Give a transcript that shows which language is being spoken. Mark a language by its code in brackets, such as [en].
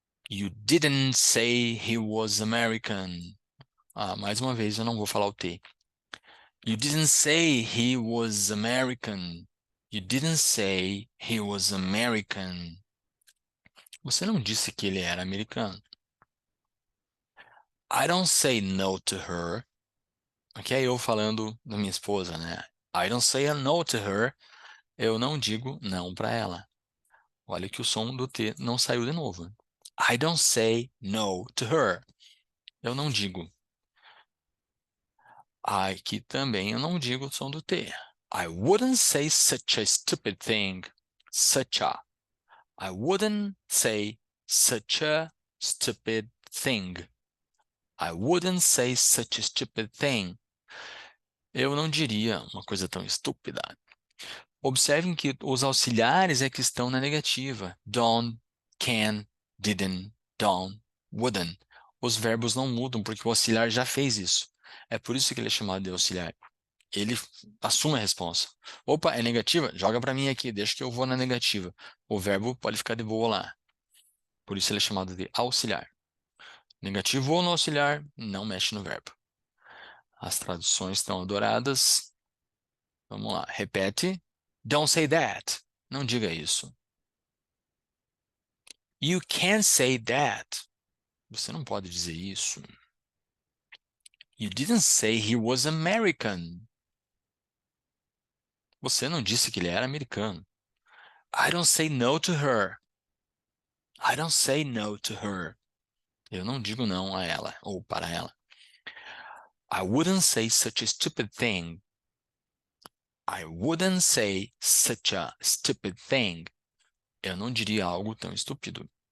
[en] You didn't say he was American. [pt] Mais uma vez eu não vou falar o T. [en] You didn't say he was American. You didn't say he was American. [pt] Você não disse que ele era americano. [en] I don't say no to her. [pt] Aqui é eu falando da minha esposa, né? [en] I don't say a no to her. [pt] Eu não digo não para ela. Olha que o som do T não saiu de novo. [en] I don't say no to her. [pt] Eu não digo. Aqui também eu não digo o som do T. [en] I wouldn't say such a stupid thing. Such a. I wouldn't say such a stupid thing. I wouldn't say such a stupid thing. [pt] Eu não diria uma coisa tão estúpida. Observem que os auxiliares é que estão na negativa. [en] Don't, can, didn't, don't, wouldn't. [pt] Os verbos não mudam porque o auxiliar já fez isso. É por isso que ele é chamado de auxiliar. Ele assume a responsa. Opa, é negativa? Joga para mim aqui, deixa que eu vou na negativa. O verbo pode ficar de boa lá. Por isso ele é chamado de auxiliar. Negativo ou no auxiliar, não mexe no verbo. As traduções estão adoradas. Vamos lá, repete. [en] Don't say that. [pt] Não diga isso. [en] You can't say that. [pt] Você não pode dizer isso. [en] You didn't say he was American. [pt] Você não disse que ele era americano. [en] I don't say no to her. I don't say no to her. [pt] Eu não digo não a ela ou para ela. [en] I wouldn't say such a stupid thing. I wouldn't say such a stupid thing. [pt] Eu não diria algo tão estúpido.